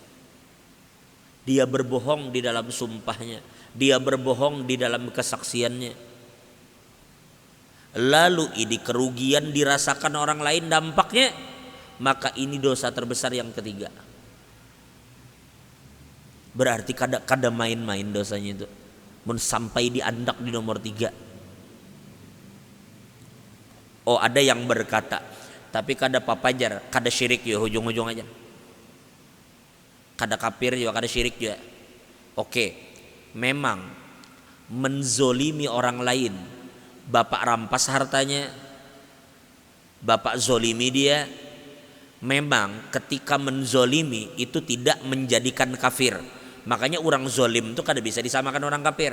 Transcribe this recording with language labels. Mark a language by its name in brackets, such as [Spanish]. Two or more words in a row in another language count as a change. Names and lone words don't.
[Indonesian] Dia berbohong di dalam sumpahnya, dia berbohong di dalam kesaksiannya. Lalu ini kerugian dirasakan orang lain dampaknya, maka ini dosa terbesar yang ketiga. [Banjar] Berarti kada main-main dosanya itu. Mun sampai diandak di nomor 3. Oh, ada yang berkata, tapi kada papajar, kada syirik ya ujung-ujung aja. Kada kafir juga, kada syirik juga. [Indonesian] Oke, memang menzolimi orang lain, bapak rampas hartanya, bapak zolimi dia, memang ketika menzolimi itu tidak menjadikan kafir. [Banjar] Makanya orang zolim itu kada bisa disamakan orang kafir.